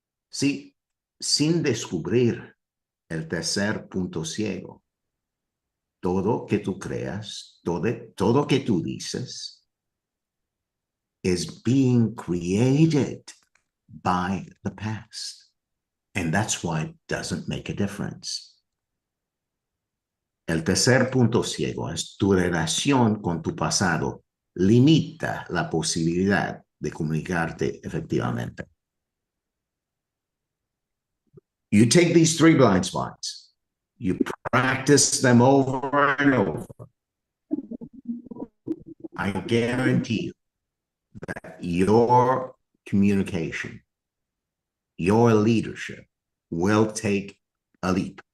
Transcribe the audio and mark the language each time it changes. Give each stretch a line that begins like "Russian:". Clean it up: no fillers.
Spanish: Sí, sin descubrir el tercer punto ciego, todo que tú creas, todo que tú dices
English: is being created by the past. And that's why it doesn't make a difference.
Spanish: El tercer punto ciego es tu relación con tu pasado limita la posibilidad de comunicarte efectivamente.
English: You take these 3 blind spots, you practice them over and over. I guarantee you that your communication, your leadership will take a leap.